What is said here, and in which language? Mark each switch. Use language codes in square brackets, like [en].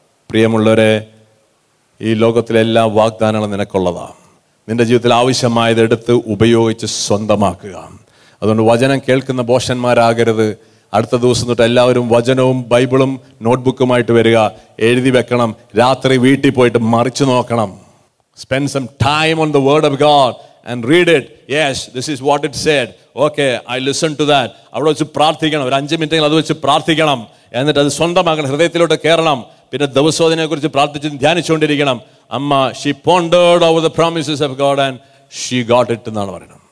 [ml] പ്രിയമുള്ളവരെ, ഈ ലോകത്തിലെ എല്ലാ വാഗ്ദാനങ്ങളും നിനക്കുള്ളതാണ്. നിന്റെ ജീവിതത്തിൽ ആവശ്യമായത് എടുത്ത് ഉപയോഗിച്ച് സ്വന്തമാക്കുക. അതുകൊണ്ട് വചനം കേൾക്കുന്ന ബോഷന്മാരാകരുത്. അടുത്ത ദിവസം തൊട്ട് എല്ലാവരും വചനവും ബൈബിളും നോട്ട്ബുക്കുമായിട്ട് വരിക, എഴുതി വെക്കണം. രാത്രി വീട്ടിൽ പോയിട്ട് മറിച്ചു നോക്കണം. [en] Spend some time on the word of God and read it. Yes, this is what it said. Okay, I listen to that. [ml] അവിടെ വെച്ച് പ്രാർത്ഥിക്കണം. ഒരു 5 മിനിറ്റ് അത് വെച്ച് പ്രാർത്ഥിക്കണം. എന്നിട്ട് അത് സ്വന്തമാക്കണം, ഹൃദയത്തിലോട്ട് കയറണം. പിന്നെ ദിവസവും അതിനെക്കുറിച്ച് പ്രാർത്ഥിച്ച് ധ്യാനിച്ചുകൊണ്ടിരിക്കണം. [en] അമ്മ she pondered over the promises of God and she got it [ml] എന്നാണ് പറയുന്നത്.